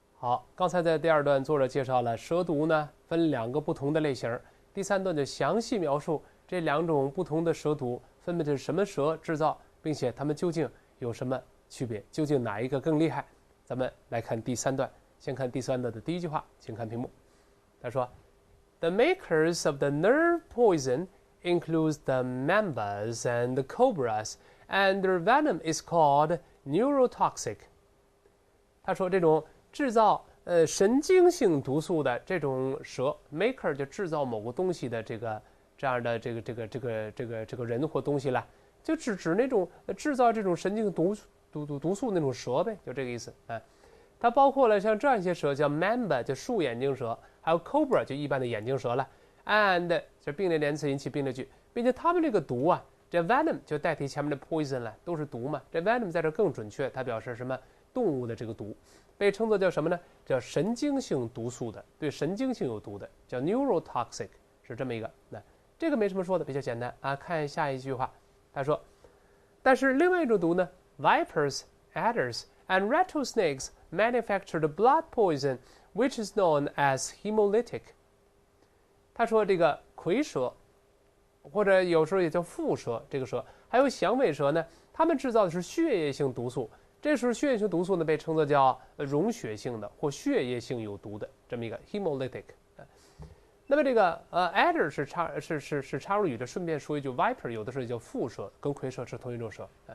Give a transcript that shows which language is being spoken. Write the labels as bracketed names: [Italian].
[Chinese] 好，刚才在第二段作者介绍了蛇毒呢分两个不同的类型，第三段就详细描述这两种不同的蛇毒分别是什么蛇制造，并且它们究竟有什么区别，究竟哪一个更厉害。咱们来看第三段，先看第三段的第一句话，请看屏幕。他说 [English] The makers of the nerve poison includes the mambas and the cobras, and their venom is called neurotoxic. [Chinese] 他说这种制造神经性毒素的这种蛇 ，maker 就制造某个东西的这样的这个人或东西了，就指那种制造这种神经毒素那种蛇呗，就这个意思啊。它包括了像这样一些蛇，叫 mamba 就树眼睛蛇，还有 cobra 就一般的眼睛蛇了 ，and 就并列连词引起并列句，并且它们这个毒啊，这 venom 就代替前面的 poison 了，都是毒嘛。这 venom 在这更准确，它表示什么？动物的这个毒，被称作叫什么呢？叫神经性毒素的，对神经性有毒的，叫 neurotoxic， 是这么一个。那这个没什么说的，比较简单啊。 [English] 看下一句话， [Chinese] 他说，但是另外一种毒呢 [English] ，vipers, adders, and rattlesnakes manufacture the blood poison, which is known as hemolytic. [Chinese] 他说这个蝰蛇，或者有时候也叫蝮蛇，这个蛇，还有响尾蛇呢，它们制造的是血液性毒素。这时候血液性毒素呢被称作叫溶血性的或血液性有毒的这么一个 hemolytic。那么这个adder 是插入语的，顺便说一句 viper 有的时候也叫蝮蛇，跟蝰蛇是同一种蛇。